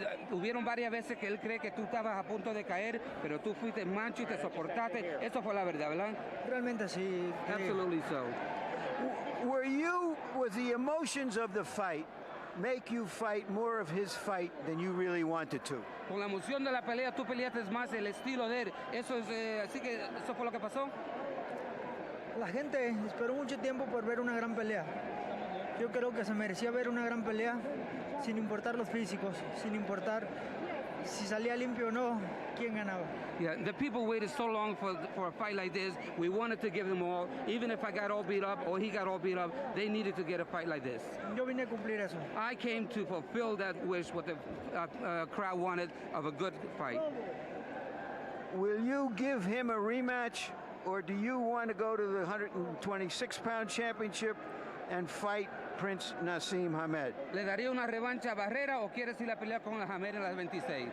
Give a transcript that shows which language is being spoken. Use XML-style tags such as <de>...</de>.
<es>Hubieron varias veces que él cree que tú estabas a punto de caer, pero tú fuiste mancho y te soportaste. Eso fue la verdad, ¿verdad? Realmente sí.</es> <en>Absolutely so. Was the emotions of the fight make you fight more of his fight than you really wanted to?</en> <es>Con la emoción de la pelea, tú peleaste más el estilo de él. Eso es, así que eso fue lo que pasó. La gente esperó mucho tiempo por ver una gran pelea. Yo creo que se merecía ver una gran pelea, sin importar los físicos, sin importar si salía limpio o no, quién ganaba.</es> <en>Yeah, the people waited so long for a fight like this. We wanted to give them all, even if I got all beat up or he got all beat up, they needed to get a fight like this.</en> <es>Yo vine a cumplir eso.</es> <en>I came to fulfill that wish, what the crowd wanted of a good fight. Will you give him a rematch, or do you want to go to the 126-pound championship and fight Prince Naseem Hamed?</en> <es>¿Le daría una revancha a Barrera o quieres ir a pelear con Hamed en las 26?</es>